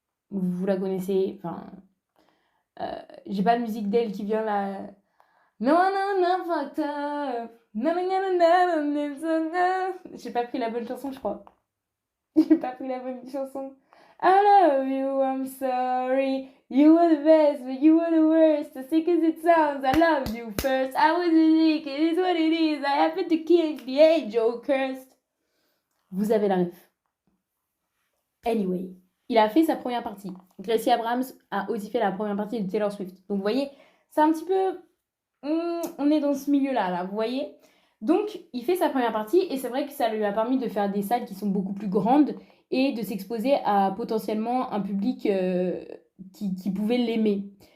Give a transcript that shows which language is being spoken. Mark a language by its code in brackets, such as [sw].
[fr] Vous la connaissez, enfin, j'ai pas de musique d'elle qui vient là. Non, non, non, [en] fucked up. [fr] Non, non, non, non, non, non, non. J'ai pas pris la bonne chanson, je crois. J'ai pas pris la bonne chanson. [en] I love you, I'm sorry. You were the best, but you were the worst. As sick as it sounds, I loved you first. I was a dick, it is what it is. I happened to kill the angel cursed. [fr] Vous avez la ref. Anyway, il a fait sa première partie. Gracie Abrams a aussi fait la première partie de Taylor Swift. Donc vous voyez, c'est un petit peu... on est dans ce milieu-là, là, vous voyez. Donc, il fait sa première partie et c'est vrai que ça lui a permis de faire des salles qui sont beaucoup plus grandes et de s'exposer à potentiellement un public qui pouvait l'aimer.